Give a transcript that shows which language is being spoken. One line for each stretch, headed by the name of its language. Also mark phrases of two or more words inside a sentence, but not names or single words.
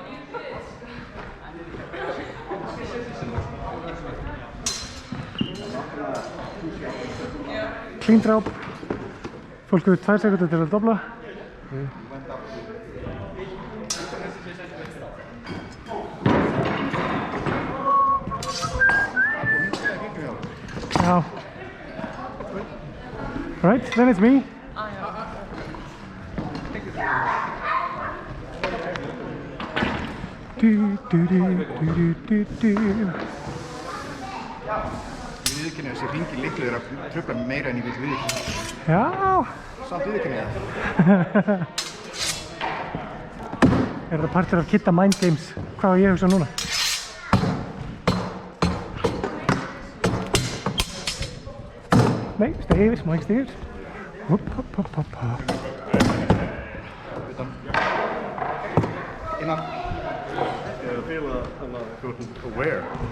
English: Clean drop.
Icelandic: Fólk hefur 2 sekúndur til að dobla. Já.
English: Right, then it's me.
Icelandic: Viðurkenni að þessi hringir litlu er að trufla meira en ég vil viðurkenni. Já. Samt viðurkenni það. Er þetta partur af Kidda Mind Games? Hvað var ég að hugsa núna? Nei, stegi yfir, má ekki stegi yfir. Hopp, hopp, hopp, hopp, hopp. Utan. Innan. Aware.